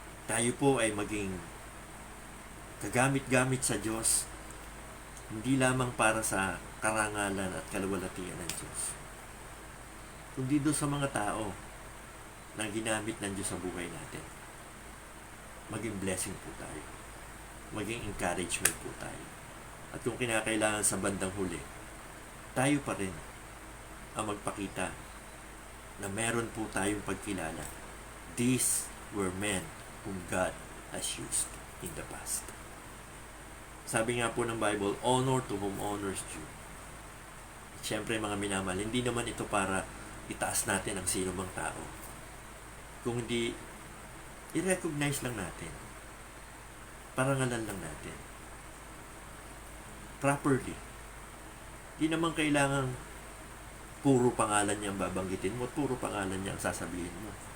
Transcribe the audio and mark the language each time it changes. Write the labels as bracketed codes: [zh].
[tl] Tayo po ay maging kagamit-gamit sa Diyos, hindi lamang para sa karangalan at kaluwalhatian ng Diyos, kundi doon sa mga tao na ginamit ng Diyos sa buhay natin. Maging blessing po tayo. Maging encouragement po tayo. At kung kinakailangan sa bandang huli, tayo pa rin ang magpakita na meron po tayong pagkilala. [en] These were men whom God has used in the past. [tl] Sabi nga po ng Bible, [en] honor to whom honors due. [tl] Siyempre mga minamahal, hindi naman ito para itaas natin ang sino mang tao. Kung hindi, i-recognize lang natin. Parangalan lang natin. Properly. Hindi naman kailangan puro pangalan niya ang babanggitin mo at puro pangalan niya ang sasabihin mo.